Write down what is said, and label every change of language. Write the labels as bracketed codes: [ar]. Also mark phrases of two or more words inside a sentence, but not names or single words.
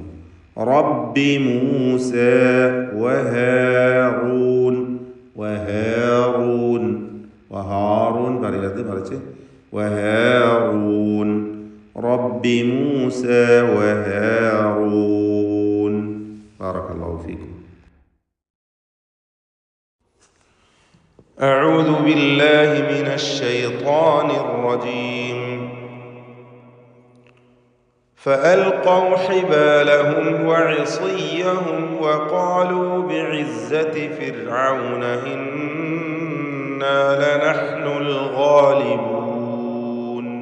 [ar] رب موسى وهارون. [ml] വഹാറൂൻ പറയരുത്, മറിച്ച് വഹാറൂൻ. [ar] رب موسى وهارون. بارك الله فيكم. أعوذ بالله من الشيطان الرجيم. فألقوا حبالهم وعصيهم وقالوا بعزة فرعون إنا لنحن الغالبون.